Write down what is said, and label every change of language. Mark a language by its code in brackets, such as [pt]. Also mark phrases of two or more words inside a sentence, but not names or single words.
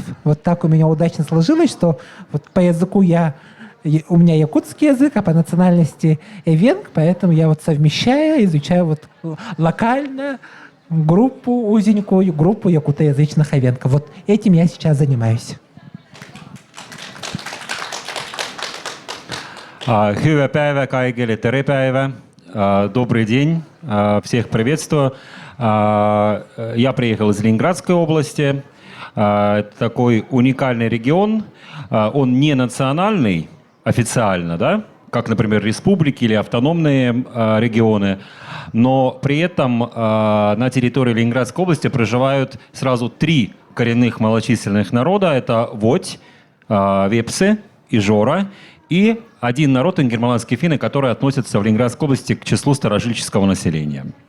[ru] Вот так у меня удачно сложилось, что вот по языку у меня якутский язык, а по национальности эвенк, поэтому я вот совмещаю, изучаю вот локально узенькую группу якутоязычных эвенков. Вот этим я сейчас занимаюсь. [fi] Hyvää päivää kaikille, [et] tere päivä, [ru] добрый день, всех приветствую. Я приехал из Ленинградской области, это такой уникальный регион, он не национальный официально, да, как, например, республики или автономные регионы, но при этом на территории Ленинградской области проживают сразу 3 коренных малочисленных народа, это Водь, Вепсы и Жора, и один народ, ингерманские финны, которые относятся в Ленинградской области к числу старожильческого населения.